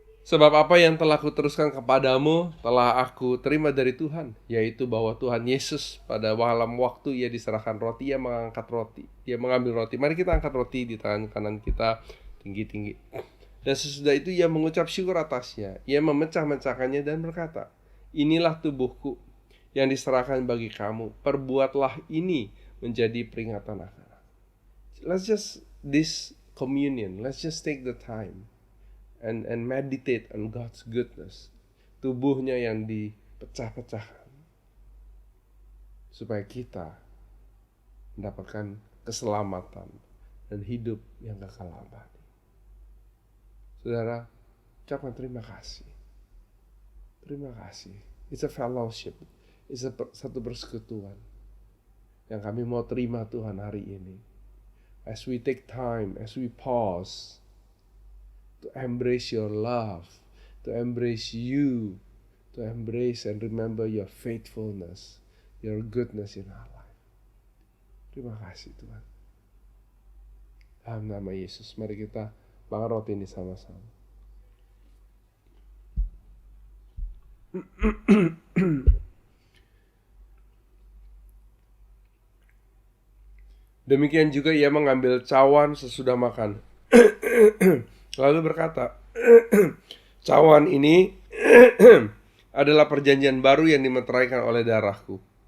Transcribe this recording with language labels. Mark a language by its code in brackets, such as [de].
[id] Sebab apa yang telah kuteruskan kepadamu telah aku terima dari Tuhan, yaitu bahwa Tuhan Yesus pada malam waktu Ia diserahkan roti, Ia mengangkat roti, Dia mengambil roti. Mari kita angkat roti di tangan kanan kita tinggi-tinggi. Dan sesudah itu ia mengucap syukur atasnya. Ia memecah-mecahkannya dan berkata, inilah tubuhku yang diserahkan bagi kamu. Perbuatlah ini menjadi peringatan akan aku. [en] Let's just this communion. Let's just take the time and meditate on God's goodness. [id] Tubuhnya yang dipecah-pecahkan supaya kita mendapatkan keselamatan dan hidup yang kekal abadi. Saudara, ucapkan terima kasih. Terima kasih. [en] It's a fellowship. It's [id] satu persekutuan yang kami mau terima Tuhan hari ini. [en] As we take time, as we pause to embrace your love, to embrace you, to embrace and remember your faithfulness, your goodness in our life. [id] Terima kasih Tuhan. Dalam nama Yesus, mari kita makan roti ini sama-sama. Demikian juga ia mengambil cawan sesudah makan. Lalu berkata, cawan ini adalah perjanjian baru yang dimeteraikan oleh darahku.